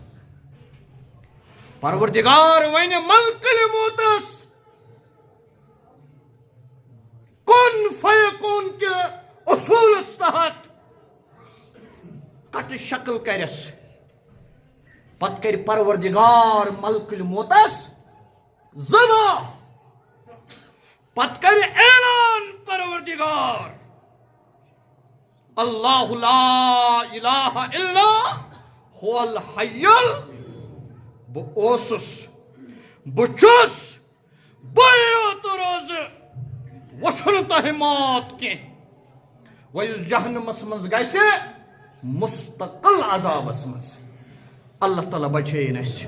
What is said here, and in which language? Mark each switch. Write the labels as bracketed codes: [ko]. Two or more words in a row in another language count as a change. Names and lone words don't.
[ks] پروردگار وَنہِ ملکل موتس کُن فیکون کہِ اصوٗلس تحت کٹہٕ شکل کرٮ۪س پتہٕ کرِ پروردگار ملکل موتس ذبح. پتہٕ کرِ اعلان پروردگار [ar] اللہ لا الہ الا هو الحی [ks] بہٕ اوسُس بہٕ چھُس بہٕ یوت روزٕ وۄنۍ چھُنہٕ تۄہہِ موت کینٛہہ. وۄنۍ یُس جہنمس منٛز گژھِ مستقل عذابس منٛز اللہ تعالیٰ بچٲیِن اَسہِ.